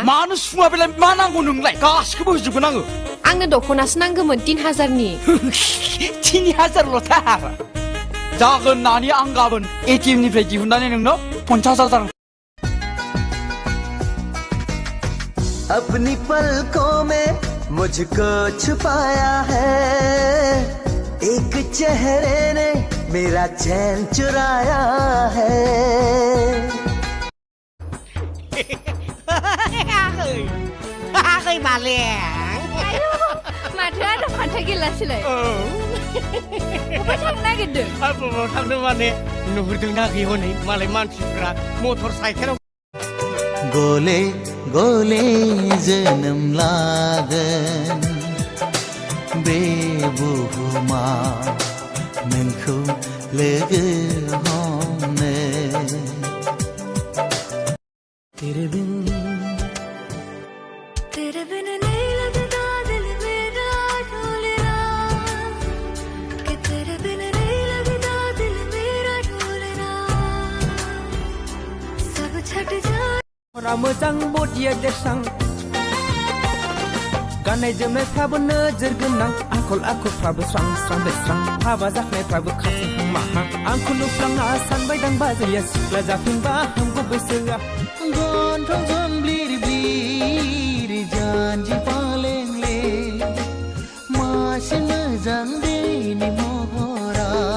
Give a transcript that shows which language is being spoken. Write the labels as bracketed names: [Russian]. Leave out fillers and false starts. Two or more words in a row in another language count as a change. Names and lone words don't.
[Bodo] मानो सुफुङा बेलाय मा नांगौ नोंलाय गासिखौबो होजोबगोन आङो आंनो दख'नासो नांगौमोन 3000नि 3000ल'थार जागोन नानि आं गाबोन एटिएम निफ्राय दिहुननानै नोंनो 50,000 [Hindi] अपनी पलकों में मुझको छुपाया है एक चेहरे ने मेरा चैन चुराया है खै बाले [Bodo] माथो आरो फान्था गेलासोलाय बबेबा थांनो नागिरदों बबाव थांनो माने नुहुरदों ना गै हनै मालाय मानसिफ्रा मटर साइकेलाव गले गले जोनोम लागोन बे बुहुमा नोंखौ लोगो हमनो [Hindi] तेरे बिन नहीं लगता दिल मेरा ढोलना कि तेरे बिन नहीं लगता दिल मेरा ढोलना सब छट जाए [Bodo] मोजां बडिया देरसां गाननाय जोमनायफ्राबो नोजोर गोनां आखल आखुफ्राबो स्रां स्रां बेस्रां हाबा जाखानायफ्राबो खाथिहां माहां आंखौ नुफ्लांना सानबाय दां बाजैया सिख्ला जाफिनबा हामगौ बैसोआ गन्थंजों ब्लिर ब्लिर जानजि पालेंले मासे मोजां बेनि महरा